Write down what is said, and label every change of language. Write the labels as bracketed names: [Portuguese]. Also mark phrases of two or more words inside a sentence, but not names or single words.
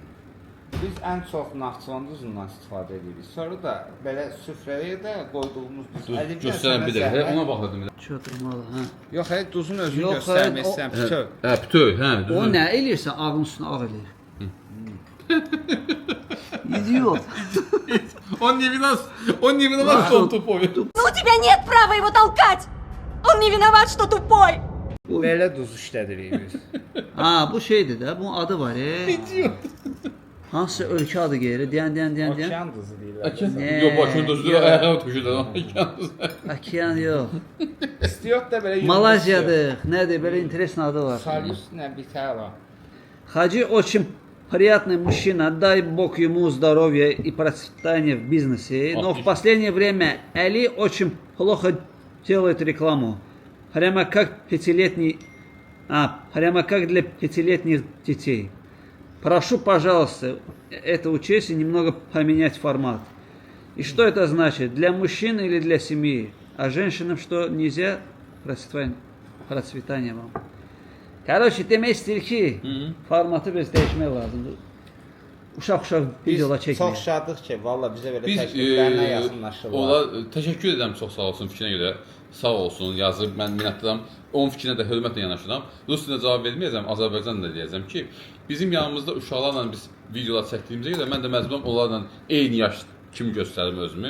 [Azerbaijani] Biz ən çox Naxçıvan duzundan istifadə edirik. Sonra da belə süfrəyə də qoyduğumuz duz. Göstərən bir də, ona baxırdım. Çötürmalı, hə. Yox, duzun özünü göstərməksən, bütöv. Hə, bütöv, hə. O nə eləyirsən, ağın üstünə ağ eləyir. [Russian] İdiot. Он не виноват, что он тупой. Ну у тебя нет права его толкать! Он не виноват, что тупой! [Azerbaijani] Belə duz işlədirik biz. Ha, bu şeydir də, bunun adı var. Hansı ölkə adı gəlir? Deyən. Okean duzu deyirlər. Yox, başını düzdür, ayağa tuşudur. Okean yox. İstiot da belə Malaziyadır. Nədir? Belə interesli adı var. Salus nə bitəla. [Russian] Хаджи очень приятный мужчина, дай Бог ему здоровья и процветания в бизнесе. Но в последнее время Али очень плохо делает рекламу. Прямо как для пятилетних детей. Прошу, пожалуйста, это учесть и немного поменять формат. И что это значит? Для мужчин или для семьи? А женщинам что, нельзя? Процветание вам. Короче, [Azerbaijani] demək istəyir ki, formatı biraz dəyişmək lazımdır. Uşaq videolar çəkmək. Çox şadıq ki, valla bizə belə təkliflərlə yaxınlaşırlar. Təşəkkür edirəm, çox sağ olsun fikrinə görə. Sağ olsun, yazıb, mən minnətdaram. Onun fikrinə də hörmətlə yanaşıram. Rus dilində cavab verməyəcəm, Azərbaycan da deyəcəm ki, bizim yanımızda uşaqlarla biz videolar çəkdiyimizə görə mən də məcburam onlarla eyni yaş kimi göstərim özümü.